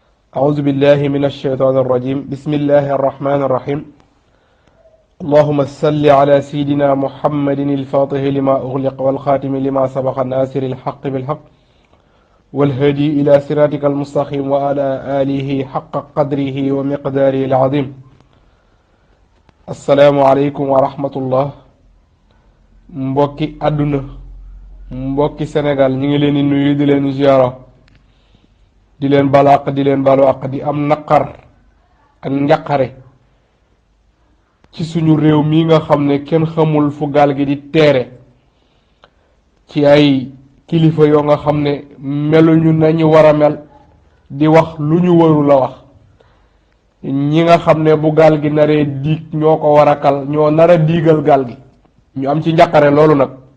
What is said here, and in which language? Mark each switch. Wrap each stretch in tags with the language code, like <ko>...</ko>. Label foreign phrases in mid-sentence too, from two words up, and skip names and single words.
<ar>أعوذ بالله من الشيطان الرجيم بسم الله الرحمن الرحيم اللهم صل على سيدنا محمد الفاتح لما أغلق والخاتم لما سبق الناصر الحق بالحق والهادي إلى صراطك المستقيم وعلى آله حق قدره ومقداره العظيم السلام عليكم ورحمة الله</ar> <wo>mbokki àdduna mbokki Sénégal ñu ngi leen di nuyu di leen ziyaara di leen balu àq di leen balu àq di am naqar ak njaqare ci suñu réew mi nga xam ne kenn xamul fu gaal gi di teere ci ay kilifa yoo nga xam ne meluñu nañu war a mel di wax lu ñu waru la wax ñi nga xam ne bu gaal gi naree diig ñoo ko war a kal ñoo nar a diigal gaal gi ñu am ci njaqare loolu nag</wo>